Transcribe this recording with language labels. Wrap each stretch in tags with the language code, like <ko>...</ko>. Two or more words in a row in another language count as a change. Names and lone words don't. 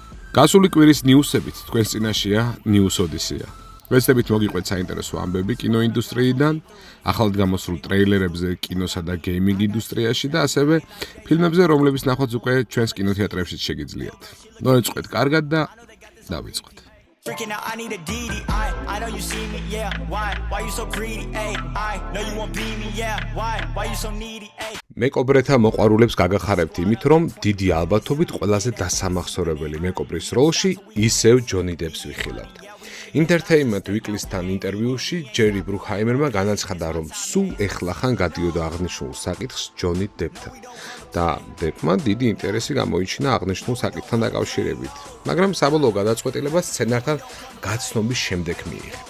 <ka>გასული კვირის ნიუსებით თქვენს წინაშეა News Odyssey. ვეცდებით მოგიყვეთ საინტერესო ამბები კინოინდუსტრიიდან, ახალად გამოსულ ტრეილერებზე კინოსა და გეიმინგ ინდუსტრიაში და ასევე ფილმებზე, რომლებიც ნახვაც უკვე ჩვენს კინოთეატრებში შეგიძლიათ. მოეწყოთ კარგად და დავიწყოთ.</ka> <en>Freaking out, I need a DD. I know you see me, yeah. Why you so greedy? Ay, I know you won't be me, yeah. Why you so needy? Ay.</en> <ka>მეკობრეთა მოყვარულებს გაგახარებთ იმით, რომ დიდი ალბათობით ყველაზე დასამახსოვრებელი მეკობრის როლში ისევ ჯონი დეპს ვიხილავთ. Entertainment Weekly-სთან ინტერვიუში ჯერი ბრუქჰაიმერმა განაცხადა, რომ სულ ეხლახან გადიოდა აღნიშნულ საკითხს ჯონი დეპთან და დეპმა დიდი ინტერესი გამოიჩინა აღნიშნულ საკითხთან დაკავშირებით, მაგრამ საბოლოო გადაწყვეტილება სცენართან გაცნობის შემდეგ მიიღებს.</ka>